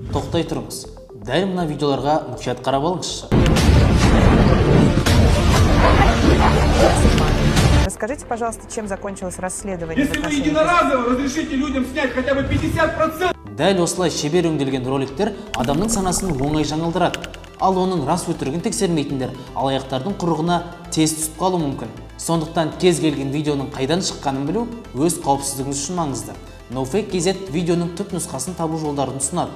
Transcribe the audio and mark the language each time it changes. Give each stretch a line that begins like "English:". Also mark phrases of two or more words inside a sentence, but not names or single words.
Kazakh: тоқтай тұрыңыз. Дәл мына видеоларға мұқият қарап алыңызшы.
Russian: Расскажите, пожалуйста, чем закончилось расследование? Если вы единоразово разрешите людям снять хотя бы 50%.
Kazakh: Дәл осылай шебер өңделген роликтер адамның санасын оңай жаңылдырады. Ал оның рас өтірігін тексермейтіндер алаяқтардың құрығына тез түсіп қалуы мүмкін. Сондықтан кез келген видеоның қайдан шыққанын білу өз қауіпсіздігіңіз үшін маңызды. NoFake.kz видеоның түп нұсқасын табу жолдарын ұсынады.